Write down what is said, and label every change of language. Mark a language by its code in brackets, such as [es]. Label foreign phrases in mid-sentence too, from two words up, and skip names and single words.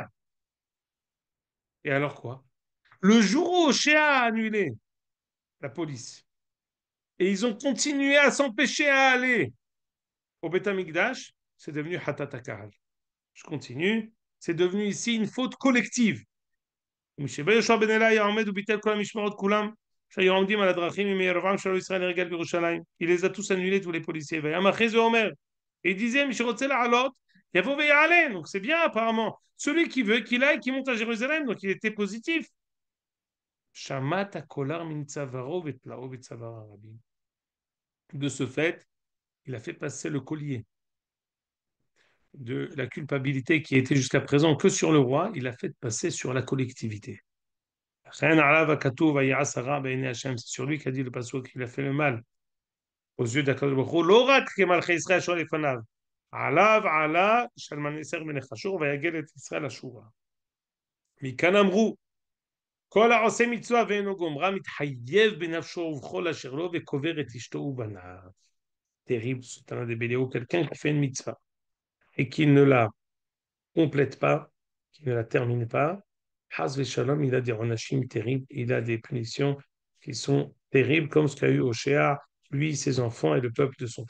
[fr] Et alors quoi? Le jour où Oshéa a annulé la police, et ils ont continué à s'empêcher à aller au [he] בית המקדש, [fr] c'est devenu [he] חטאת קהל. [fr] Je continue. C'est devenu ici une faute collective. [he] משבא יהושע בן אלה היה עומד וביטל כל המשמרות כולם, שהיו עומדים על הדרכים עם ירבעם שלו ישראל לרגל בירושלים. [fr] Il les a tous annulés, tous les policiers. [he] והיה מאחז ואומר, [fr] et il disait, [he] מי שרוצה לעלות, יבוא ויעלה. [fr] Donc c'est bien apparemment. Celui qui veut qu'il aille, qui monte à Jérusalem, donc il était positif. [he] שמט הקולר מן צווארו ותלאו בצוואר הרבים. [fr] De ce fait, il a fait passer le collier de la culpabilité qui était jusqu'à présent que sur le roi, il a fait passer sur la collectivité. C'est sur lui qu'a dit le passouk qu'il a fait le mal aux yeux d' [he] הקדוש ברוך הוא. לא רק כמלכי ישראל אשר לפניו, עליו עלה שלמנסר מלך אשור ויגל את ישראל אשורה. מכאן אמרו, כל העושה מצווה ואינו גומרה מתחייב בנפשו ובכל אשר לו וקובר את אשתו ובניו. [fr] Terrible, c'est un des béliaux, quelqu'un qui fait une mitzvah et qui ne la complète pas, qui ne la termine pas, [he] חס ושלום, [fr] il a des renachim terribles, il a des punitions qui sont terribles, comme ce qu'a eu Oshéa, lui, ses enfants et le peuple de son temps.